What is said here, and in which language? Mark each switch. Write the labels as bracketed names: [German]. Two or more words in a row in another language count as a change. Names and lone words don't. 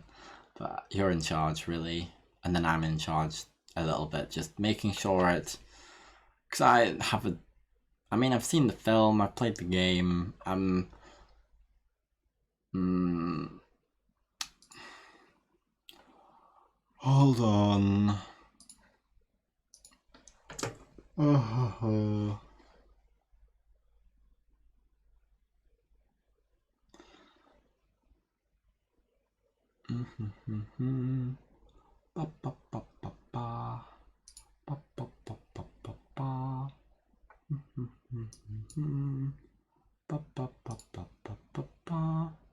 [English] But you're in charge, really, and then I'm in charge a little bit, just making sure it. Because I mean, I've seen the film, I've played the game. Hold on. Oh. Ba ba ba ba ba. Ba ba ba ba ba ba. Ba ba ba ba ba ba ba.